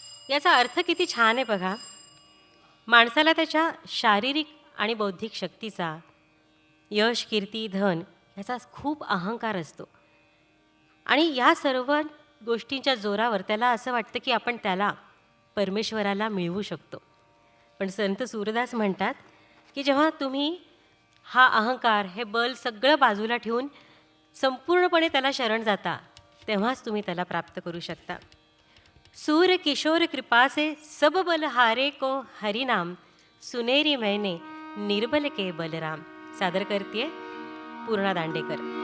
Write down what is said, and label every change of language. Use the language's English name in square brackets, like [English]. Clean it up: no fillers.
[Marathi] याचा अर्थ किती छान आहे बघा. माणसाला त्याच्या शारीरिक आणि बौद्धिक शक्तीचा, यश, कीर्ती, धन याचा खूप अहंकार असतो आणि या सर्व गोष्टींच्या जोरावर त्याला असं वाटतं की आपण त्याला, परमेश्वराला मिळवू शकतो. पण संत सूरदास म्हणतात की जेव्हा तुम्ही हा अहंकार, हे बल सगळं बाजूला ठेवून संपूर्णपणे त्याला शरण जाता, तेव्हाच तुम्ही त्याला प्राप्त करू शकता. [Hindi] सूर किशोर कृपा से सब बल हारे को हरिनाम, सुनेरी मैने निर्बल के बलराम. [Marathi] सादर करते पूर्णा दांडेकर.